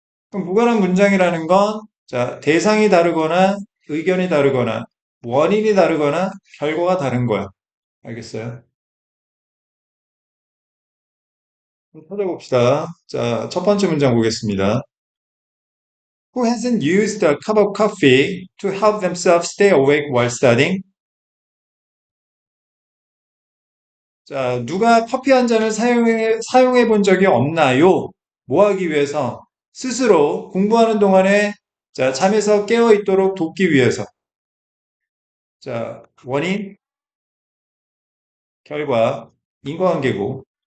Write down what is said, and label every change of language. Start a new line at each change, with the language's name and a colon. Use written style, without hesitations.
Korean: 그럼 무관한 문장이라는 건 자, 대상이 다르거나 의견이 다르거나 원인이 다르거나 결과가 다른 거야. 알겠어요? 한번 찾아봅시다. 자, 첫 번째 문장 보겠습니다.
English: Who hasn't used a cup of coffee to help themselves stay awake while studying?
Korean: 자, 누가 커피 한 잔을 사용해 본 적이 없나요? 뭐 하기 위해서? 스스로 공부하는 동안에 자, 잠에서 깨어 있도록 돕기 위해서. 자, 원인, 결과, 인과관계고.